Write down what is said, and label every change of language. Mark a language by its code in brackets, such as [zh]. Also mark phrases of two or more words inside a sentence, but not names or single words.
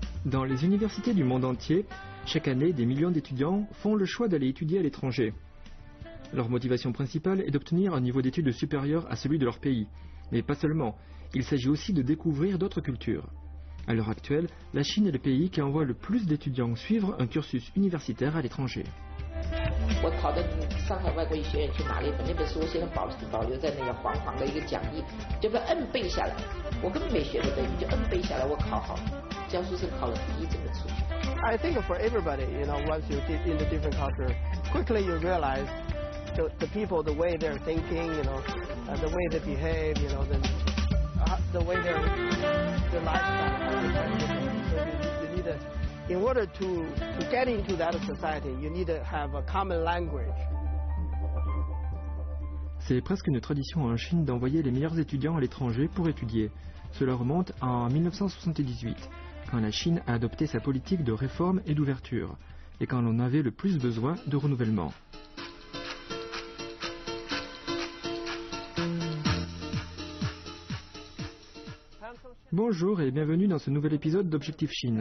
[fr] Dans les universités du monde entier, chaque année, des millions d'étudiants font le choix d'aller étudier à l'étranger. Leur motivation principale est d'obtenir un niveau d'études supérieur à celui de leur pays. Mais pas seulement, il s'agit aussi de découvrir d'autres cultures. À l'heure actuelle, la Chine est le pays qui envoie le plus d'étudiants suivre un cursus universitaire à l'étranger. [zh] 我考到上海外国语学院去拿了一本，那本书我现在保留在那个黄黄的一个讲义，就被摁背下来。我根本没学过德语，就摁背下来，我考好，江苏省考了第一，这么出去。 [en] I think for everybody, once you get into different culture, quickly you realize the people, the way they're thinking, the way they behave, the way their lifestyle. So you need to. In order to get into that society, you need to have a common language. [fr] C'est presque une tradition en Chine d'envoyer les meilleurs étudiants à l'étranger pour étudier. Cela remonte en 1978, quand la Chine a adopté sa politique de réforme et d'ouverture, et quand l'on avait le plus besoin de renouvellement. Bonjour et bienvenue dans ce nouvel épisode d'Objectif Chine.